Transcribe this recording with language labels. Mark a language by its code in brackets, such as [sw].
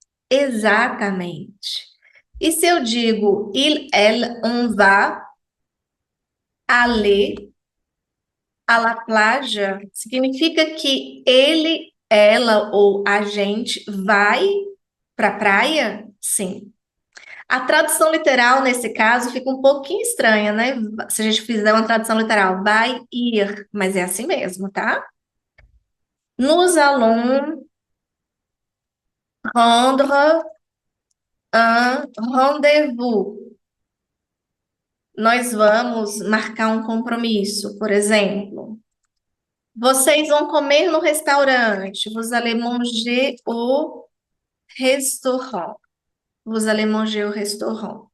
[pt] Exatamente. E se eu digo [fr] il, elle, on va aller à la plage, [pt] significa que ele, ela ou a gente vai para a praia? Sim. A tradução literal, nesse caso, fica um pouquinho estranha, né? Se a gente fizer uma tradução literal, vai ir, mas é assim mesmo, tá? [fr] Nous allons rendre un rendez-vous. [pt] Nós vamos marcar um compromisso, por exemplo. Vocês vão comer no restaurante. [fr] Vous allez manger au restaurant. Vous allez manger au restaurant.